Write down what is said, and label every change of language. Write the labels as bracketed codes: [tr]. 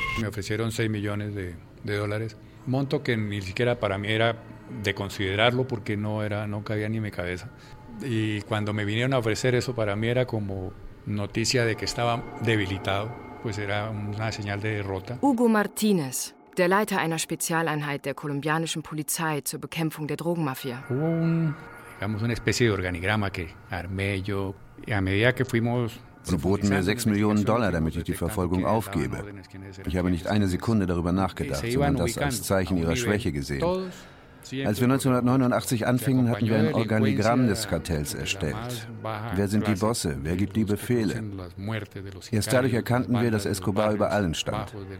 [es] Me ofrecieron 6 Millionen de dólares. Monto que ni siquiera para mí era de considerarlo, porque no era, no cabía ni en mi cabeza. Y cuando me vinieron a ofrecer eso, para mí era como noticia de que estaba debilitado, pues era una señal de derrota. [de] Hugo Martínez, der Leiter einer Spezialeinheit der kolumbianischen Polizei zur Bekämpfung der Drogenmafia. [es] Hubo un, digamos, una especie de organigrama que armé yo, y a medida que fuimos... [de] So boten mir $6 Millionen, damit ich die Verfolgung aufgebe. Ich habe nicht eine Sekunde darüber nachgedacht, sondern das als Zeichen ihrer Schwäche gesehen. Als wir 1989 anfingen, hatten wir ein Organigramm des Kartells erstellt. Wer sind die Bosse? Wer gibt die Befehle? Erst dadurch erkannten wir, dass Escobar über allen stand.